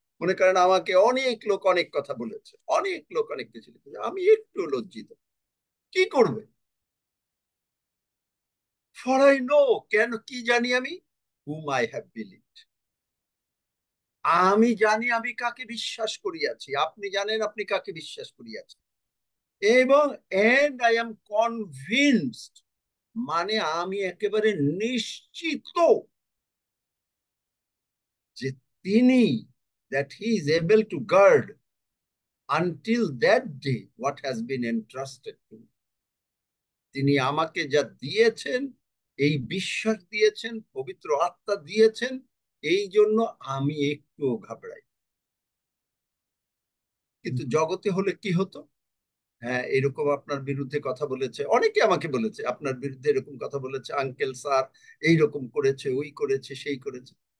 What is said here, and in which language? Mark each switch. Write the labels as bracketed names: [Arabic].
[Bangla] মনে করেন আমাকে অনেক লোক অনেক কথা বলেছে, অনেক লোক অনেক কিছু লিখেছে, আমি একটু লজ্জিত। কি করবে? [English] for I know, [Bangla] কেন, কি জানি আমি? হুম [English] I have believe, [Bangla] আমি জানি আমি কাকে বিশ্বাস করিয়াছি, আপনি জানেন আপনি কাকে বিশ্বাস করিয়াছেন। [English] এবং and I am convinced, [Bangla] মানে আমি একেবারে নিশ্চিত যে তিনি, [English] that he is able to guard until that day what has been entrusted to me. [Bangla] তিনি আমাকে যা দিয়েছেন, এই বিশ্বাস দিয়েছেন, পবিত্র আত্মা দিয়েছেন, এই জন্য আমি একটু ঘাবড়াই। কিন্তু জগতে হলে কি হতো? হ্যাঁ, এরকম আপনার বিরুদ্ধে কথা বলেছে, অনেকে আমাকে বলেছে আপনার বিরুদ্ধে এরকম কথা বলেছে, আঙ্কেল স্যার এইরকম করেছে, ওই করেছে, সেই করেছে।